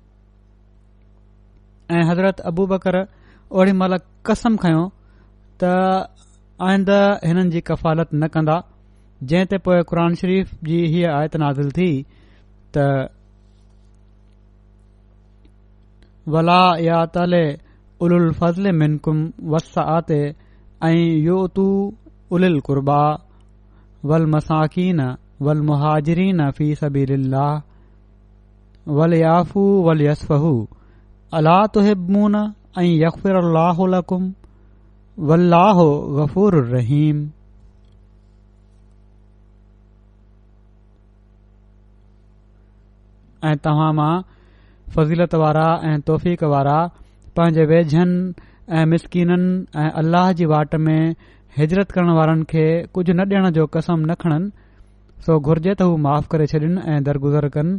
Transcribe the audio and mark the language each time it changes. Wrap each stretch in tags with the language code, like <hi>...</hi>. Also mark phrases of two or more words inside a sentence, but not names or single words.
<sd>ऐं हज़रत अबू बकर ओड़ी महिल कसम खयो त आइंदा हिननि जी कफ़ालत न कंदा, जंहिं ते पोइ क़ुर शरीफ़ जी हीअ आयत नाज़िल थी त</sd> <ar>ولا يأتل أولو الفضل منكم والسعة أن يؤتوا أولي القربى والمساكين والمهاجرين في سبيل الله وليعفوا وليصفحوا ألا تحبون أن يغفر الله لكم والله غفور رحيم.</ar> <sd>ऐं तव्हां मां फज़ीलत वारा ऐं तौफ़ीक़ वारा पंहिंजे वेझनि ऐं मिसकीननि ऐं अल्लाह जी वाट में हिजरत करण वारनि खे कुझु न ॾियण जो कसम न खणनि, सो घुर्जे त हू माफ़ करे छॾनि ऐं दरगुज़र कनि।</sd>